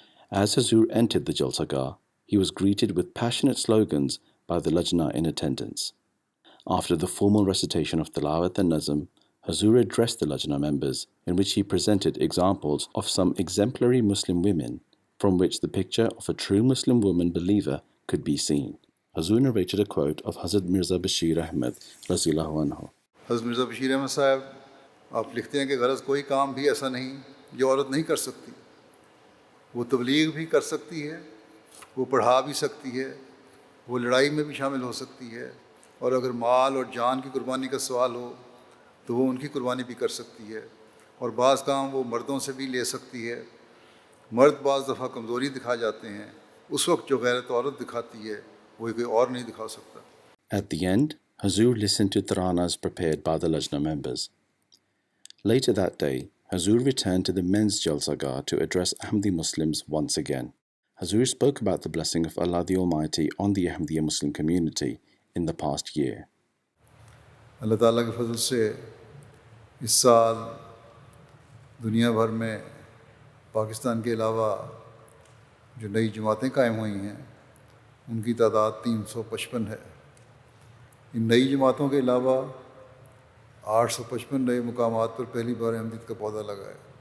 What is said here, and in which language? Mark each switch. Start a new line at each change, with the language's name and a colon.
English: As Huzoor entered the Jalsa Gah, he was greeted with passionate slogans by the Lajna in attendance. After the formal recitation of Tilawat and Nazm, Huzoor addressed the Lajna members, in which he presented examples of some exemplary Muslim women, from which the picture of a true Muslim woman believer could be seen. Huzoor narrated a quote of Hazrat Mirza Bashir Ahmed Raziyallahu anhu.
Urdu: حضرت مرزا بشیر احمد صاحب آپ لکھتے ہیں کہ غرض کوئی کام بھی ایسا نہیں جو عورت نہیں کر سکتی، وہ تبلیغ بھی کر سکتی ہے، وہ پڑھا بھی سکتی ہے، وہ لڑائی میں بھی شامل ہو سکتی ہے، اور اگر مال اور جان کی قربانی کا سوال ہو تو وہ ان کی قربانی بھی کر سکتی ہے، اور بعض کام وہ مردوں سے بھی لے سکتی ہے۔ مرد بعض دفعہ کمزوری دکھا جاتے ہیں، اس وقت جو غیرت عورت دکھاتی ہے وہ کوئی اور نہیں دکھا سکتا۔
English: At the end, Huzoor listened to taranas prepared by the Lajna members. Later that day, Huzoor returned to the men's Jalsa Gah to address Ahmadi Muslims once again. Huzoor spoke about the blessing of Allah the Almighty on the Ahmadiyya Muslim community in the past year.
Urdu: اللہ تعالیٰ کے فضل سے اس سال دنیا بھر میں پاکستان کے علاوہ جو نئی جماعتیں قائم ہوئی ہیں ان کی تعداد 355 ہے۔ ان نئی جماعتوں کے علاوہ 855 نئے مقامات پر پہلی بار احمدیت کا پودا لگا ہے۔